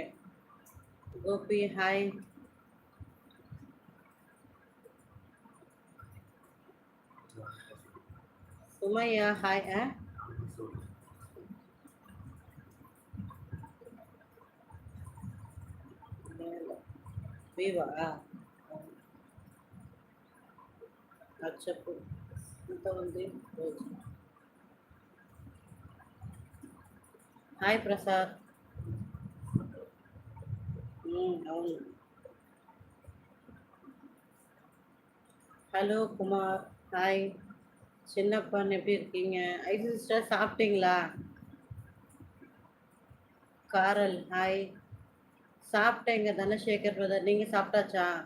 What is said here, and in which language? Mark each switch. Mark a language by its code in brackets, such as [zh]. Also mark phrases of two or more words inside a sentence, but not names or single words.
[ta] கோபி ஹாய். சுமையா ஹாய். [te] வீவா చెప్పు ఎంత ఉంది రోజు. హాయ్ ప్రసాద్. అవును. [ta] ஹலோ குமார் ஹாய். சின்னப்பன் எப்படி இருக்கீங்க? ஐசி சிஸ்டர் சாப்பிட்டீங்களா? காரல் ஹாய். சாப்பிட்டேங்க தனசேகர் பிரதர், நீங்கள் சாப்பிட்டாச்சா?